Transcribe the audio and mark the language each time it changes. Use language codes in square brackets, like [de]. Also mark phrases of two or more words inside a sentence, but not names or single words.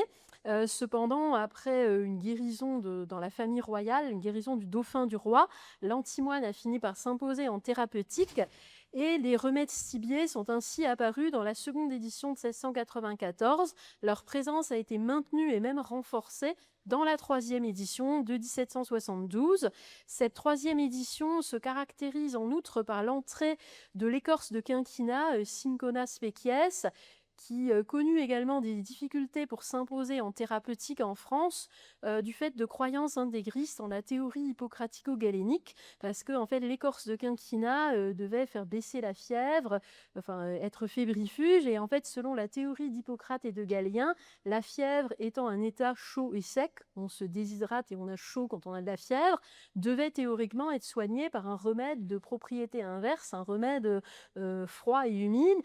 [fr] Cependant, après une guérison dans la famille royale, une guérison du dauphin du roi, l'antimoine a fini par s'imposer en thérapeutique et les remèdes stibiers sont ainsi apparus dans la seconde édition de 1694. Leur présence a été maintenue et même renforcée dans la troisième édition de 1772. Cette troisième édition se caractérise en outre par l'entrée de l'écorce de quinquina, [la] Cinchona species, [fr] qui connut également des difficultés pour s'imposer en thérapeutique en France du fait de croyances intégristes en la théorie hippocratico-galénique, parce que en fait, l'écorce de quinquina devait faire baisser la fièvre, être fébrifuge, et en fait, selon la théorie d'Hippocrate et de Galien, la fièvre étant un état chaud et sec, on se déshydrate et on a chaud quand on a de la fièvre, devait théoriquement être soignée par un remède de propriété inverse, un remède froid et humide.